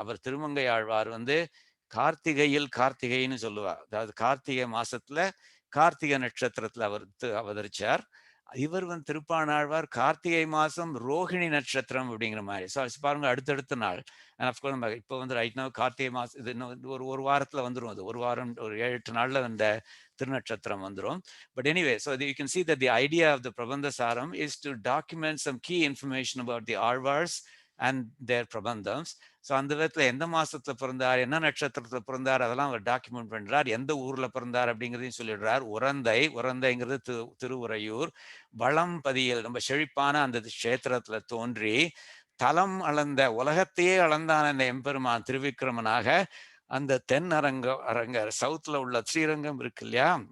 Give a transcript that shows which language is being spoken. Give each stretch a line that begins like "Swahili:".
Tamil: அவர் திருமங்கை ஆழ்வார் வந்து கார்த்திகையில் கார்த்திகைன்னு சொல்லுவார், அதாவது கார்த்திகை மாசத்துல கார்த்திகை நட்சத்திரத்துல அவர் அவதரிச்சார். இவர் வந்து திருப்பாண ஆழ்வார் கார்த்திகை மாசம் ரோஹிணி நட்சத்திரம் அப்படிங்கிற மாதிரி. ஸோ பாருங்க அடுத்தடுத்த நாள். அப்கோர்ஸ் நம்ம இப்போ வந்து ரைட் நவ் கார்த்திகை மாசம், இது இன்னும் ஒரு வாரத்துல வந்துடும், அது ஒரு வாரம் ஒரு 7-8 நாள்ல அந்த திருநட்சத்திரம் வந்துடும்.
English: But anyway, so you can see that the idea of the Prabandha Saram is to document some key information about the Alvars and their Prabandhams.
Tamil: So அந்த விதத்தில் எந்த மாசத்துல பிறந்தார், என்ன நட்சத்திரத்துல பிறந்தார், அதெல்லாம் அவர் டாக்குமெண்ட் பண்றார். எந்த ஊர்ல பிறந்தார் அப்படிங்கிறதையும் சொல்லிடுறார். உரந்தைங்கிறது திருவுறையூர். வளம்பதியில் ரொம்ப செழிப்பான அந்த க்ஷேத்திரத்துல தோன்றி தலம் அளந்த உலகத்தையே அளந்தான் அந்த எம்பெருமான் திருவிக்கிரமனாக அந்த தென் அரங்க சவுத்துல உள்ள ஸ்ரீரங்கம் இருக்கு இல்லையா,